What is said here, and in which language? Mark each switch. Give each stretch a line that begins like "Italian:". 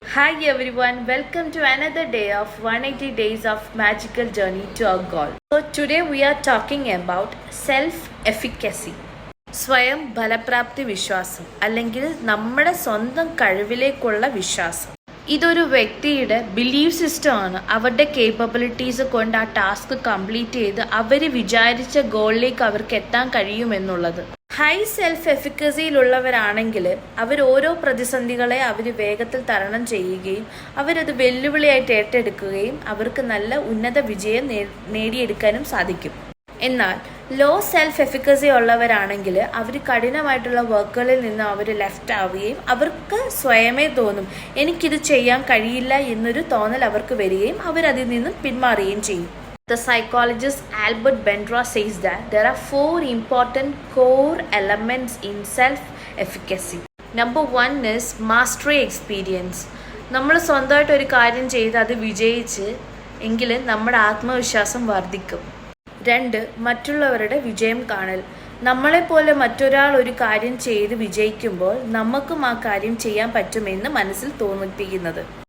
English: Hi everyone, welcome to another day of 180 days of magical journey to our goal. So today we are talking about self-efficacy.
Malayalam: സ്വയം ഫലപ്രാപ്തി വിശ്വാസം അല്ലെങ്കിൽ നമ്മുടെ സ്വന്തം കഴിവിലേക്കുള്ള വിശ്വാസം. ഇതൊരു വ്യക്തിയുടെ ബിലീഫ് സിസ്റ്റമാണ്. അവരുടെ കേപ്പബിലിറ്റീസ് കൊണ്ട് ആ ടാസ്ക് കംപ്ലീറ്റ് ചെയ്ത് അവർ വിചാരിച്ച ഗോളിലേക്ക് അവർക്ക് എത്താൻ കഴിയുമെന്നുള്ളത്. ഹൈ സെൽഫ് എഫിക്കസിയിലുള്ളവരാണെങ്കിൽ അവർ ഓരോ പ്രതിസന്ധികളെ അവർ വേഗത്തിൽ തരണം ചെയ്യുകയും അവരത് വെല്ലുവിളിയായിട്ട് ഏറ്റെടുക്കുകയും അവർക്ക് നല്ല ഉന്നത വിജയം നേടിയെടുക്കാനും സാധിക്കും. എന്നാൽ ലോ സെൽഫ് എഫിക്കസി ഉള്ളവരാണെങ്കിൽ അവർ കഠിനമായിട്ടുള്ള വർക്കുകളിൽ നിന്ന് അവർ ലെഫ്റ്റ് ആവുകയും അവർക്ക് സ്വയമേ തോന്നും എനിക്കിത് ചെയ്യാൻ കഴിയില്ല എന്നൊരു തോന്നൽ അവർക്ക് വരികയും അവരതിൽ നിന്നും പിന്മാറുകയും ചെയ്യും.
English: The psychologist Albert Bandura says that there are 4 important core elements in self-efficacy. Number 1 is mastery experience.
Malayalam: നമ്മൾ സ്വന്തമായിട്ട് ഒരു കാര്യം ചെയ്ത് അത് വിജയിച്ച് എങ്കിൽ നമ്മുടെ ആത്മവിശ്വാസം വർദ്ധിക്കും. 2 മറ്റുള്ളവരുടെ വിജയം കാണൽ. നമ്മളെപ്പോലെ മറ്റൊരാൾ ഒരു കാര്യം ചെയ്ത് വിജയിക്കുമ്പോൾ നമുക്കും ആ കാര്യം ചെയ്യാൻ പറ്റുമെന്ന് മനസ്സിൽ തോന്നിപ്പിക്കുന്നത്.